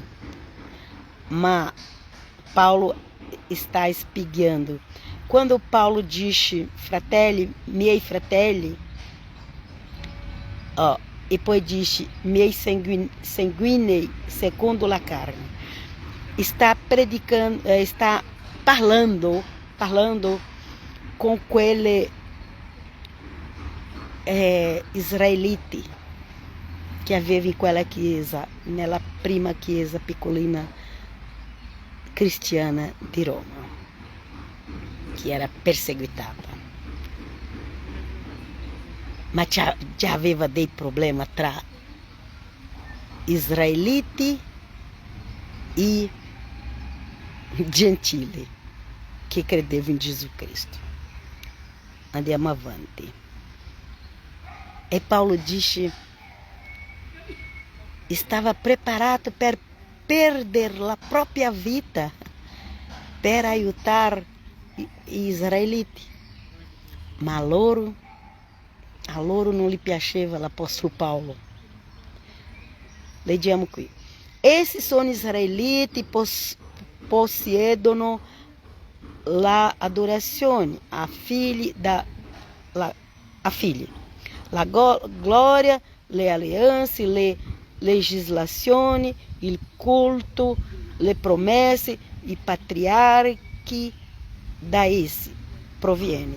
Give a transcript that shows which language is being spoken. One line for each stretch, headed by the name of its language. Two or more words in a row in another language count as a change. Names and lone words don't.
Italian: Ma Paulo está spiegando. Quando Paulo dice fratelli, miei fratelli, e poi dice miei sanguinei secondo la carne, está predicando, está parlando com quelle israeliti che aveva in quella chiesa, nella prima chiesa piccolina cristiana di Roma, che era perseguitata. Ma già aveva dei problemi tra israeliti e gentili che credevano in Gesù Cristo. Andiamo avanti.
Portuguese: E Paulo dice estava preparado para perder a própria vida para ajudar israeliti.
Italian: Ma a loro non gli piaceva l'Apostolo Paulo. Leggiamo qui. Essi sono israeliti, possiedono la adorazione a figli, la gloria, le alleanze, le legislazioni, il culto, le promesse, i patriarchi, da essi proviene.